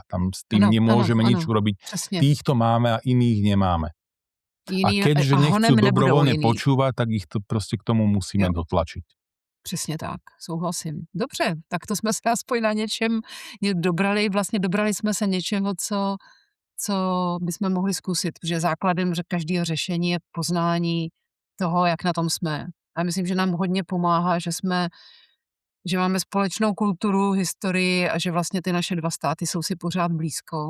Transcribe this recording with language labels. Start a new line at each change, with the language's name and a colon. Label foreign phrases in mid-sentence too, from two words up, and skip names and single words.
Slovak: Tam s tým nemôžeme nič urobiť. Týchto máme a iných nemáme. A keďže nechcú dobrovoľne počúvať, tak ich to proste k tomu musíme dotlačiť.
Czech: Přesně tak, souhlasím. Dobře, tak to jsme se aspoň na něčem dobrali jsme se něčeho, co bychom mohli zkusit, protože základem každého řešení je poznání toho, jak na tom jsme. A myslím, že nám hodně pomáhá, že máme společnou kulturu, historii a že vlastně ty naše dva státy jsou si pořád blízko.